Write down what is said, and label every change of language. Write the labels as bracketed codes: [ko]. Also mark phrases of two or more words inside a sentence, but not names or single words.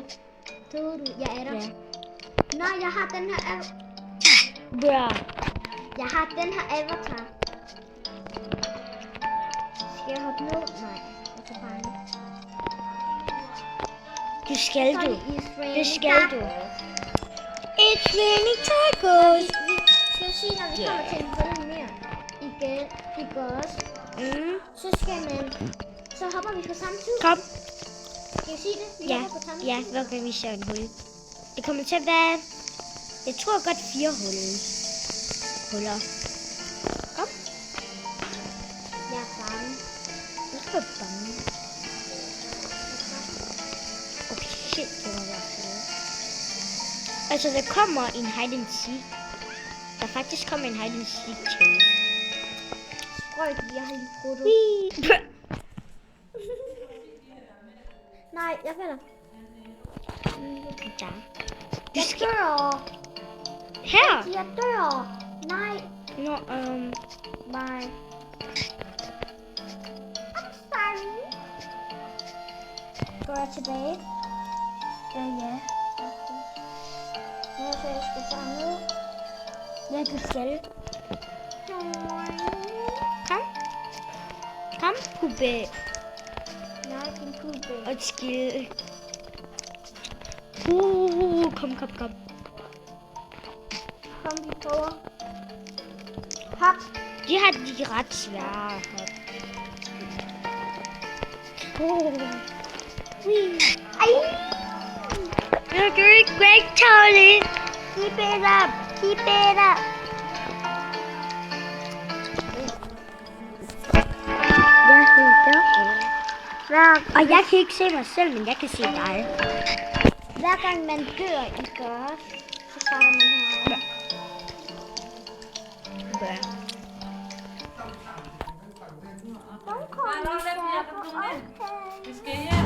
[da] Døde du? Jeg er der. Ja. Nej, jeg har den her Bra. Jeg har den her avatar. Skal jeg hoppe ned? Nej, jeg kan bare ikke. Du skal Så er du. det Det skal du. [en] It's raining tacos. [da] Vi skal sige, når vi kommer til en hul mere. Igen, ikke også? Så skal man... Så hopper vi på samme tid. Kom. Skal jeg sige det? Vi Ja, hopper på samme ja, tid. hver gang vi ser en hul. Det kommer til at være... Jeg tror godt 4 huller. Kom. Jeg er bange. Jeg er bange. Okay, shit, det var værd. Altså, der kommer en [en] hide and seek. [da] Der faktisk kommer en [en] hide and seek chase. [da] Sprøjt, jeg har lige prøvet det. Whee! Nej, jeg falder. Der. Du Jeg skal... dør. Her! Jeg dør. Nej. Nå, Nej. [en] I'm sorry. [da] Går jeg tilbage? ja. Ja, så jeg skal bare ned. Ja, du skal. Kom. Kom, Pube. Nej, din kube. Og et skill. Kom. Kom, vi prøver. Hop. De har de ret svære. Ej. [en] You're doing great, Charlie. Keep it up. Keep it up. [da] Jeg hedder. Og jeg kan ikke se mig selv, men jeg kan se dig. Hver gang man dør i gørs, så starter man her. Vi skal hjem.